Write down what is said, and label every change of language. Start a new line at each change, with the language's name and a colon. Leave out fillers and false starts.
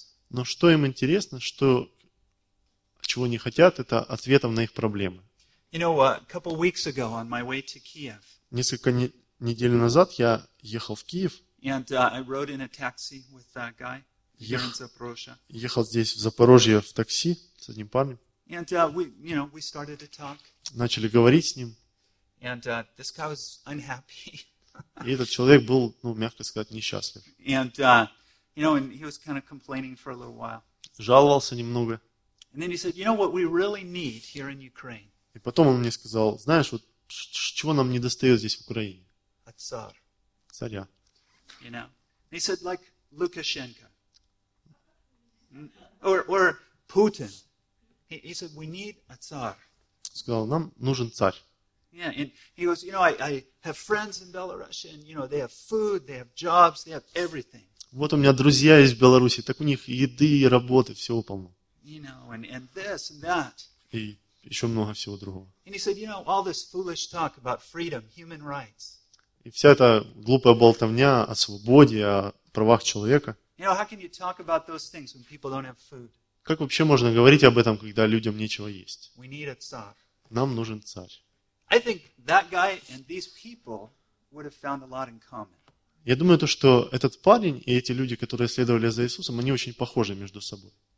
Russian: Но что им интересно, чего они хотят, это ответов на их проблемы.
English: You know, a couple weeks ago on my way to Kiev.
Russian: Несколько недель назад я ехал в Киев.
English: And I rode in a taxi with that guy here in Zaporozhye.
Russian: Ехал здесь в Запорожье в такси с одним парнем.
English: And we started to talk.
Russian: Начали говорить с ним.
English: And this guy was unhappy.
Russian: И этот человек был, мягко сказать, несчастлив.
English: And and he was kind of complaining for a little while.
Russian: Жаловался немного.
English: And then he said, "You know what we really need here in Ukraine?"
Russian: И потом он мне сказал: "Знаешь, вот чего нам не достаёт здесь в Украине?"
English: A tsar.
Russian: Царя.
English: You know. And he said like Lukashenko. Or Putin. He said, "We need a tsar."
Russian: Сказал, нам нужен царь.
English: Yeah, and he goes, "You know, I have friends in Belarus, and you know, they have food, they have jobs, they have everything."
Russian: Вот у меня друзья из Беларуси, так у них еды и работы, всего полно.
English: You know, and this and that.
Russian: И еще много всего другого.
English: And he said, "You know, all this foolish talk about freedom, human rights."
Russian: И вся эта глупая болтовня о свободе, о правах человека.
English: You know, how can you talk about those things when people don't have food?
Russian: Как вообще можно говорить об этом, когда людям нечего есть? Нам нужен царь. Я думаю, что этот парень и эти люди, которые следовали за Иисусом, они очень похожи между собой.